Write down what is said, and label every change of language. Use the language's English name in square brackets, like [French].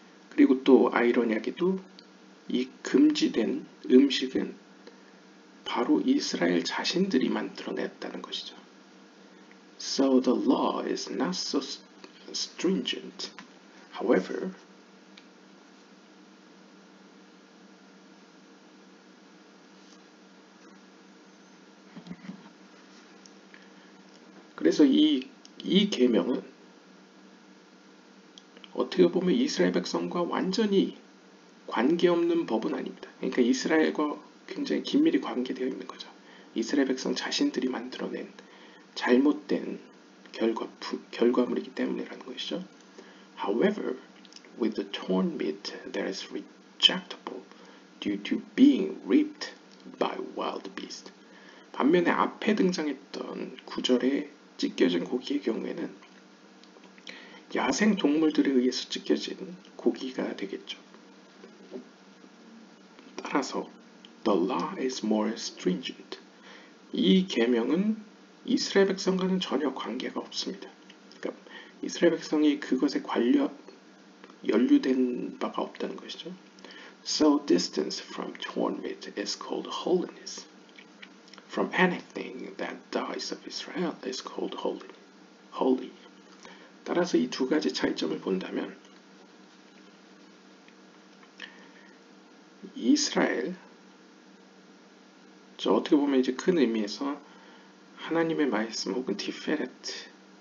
[Korean] 그리고 또 아이러니하게도 이 금지된 음식은 바로 이스라엘 자신들이 만들어냈다는 것이죠. [English] So the law is not so stringent. However, [Korean] 그래서 이 계명은 어떻게 보면 이스라엘 백성과 완전히 관계없는 법은 아닙니다. 그러니까 이스라엘과 굉장히 긴밀히 관계되어 있는 거죠. 이스라엘 백성 자신들이 만들어낸 잘못된 결과물이기 때문이라는 것이죠. [English] However, with the torn meat that is rejectable due to being ripped by wild beast. [Korean] 반면에 앞에 등장했던 9절에 찢겨진 고기의 경우에는 야생 동물들에 의해서 찢겨진 고기가 되겠죠. 따라서 [English] the law is more stringent. [Korean] 이 계명은 이스라엘 백성과는 전혀 관계가 없습니다. 그러니까 이스라엘 백성이 그것에 연루된 바가 없다는 것이죠. [English] So distance from torn meat is called holiness. From anything that dies of Israel is called holy. [Korean] 따라서 이 두 가지 차이점을 본다면 이스라엘, 어떻게 보면 이제 큰 의미에서 하나님의 말씀 혹은 티페레트,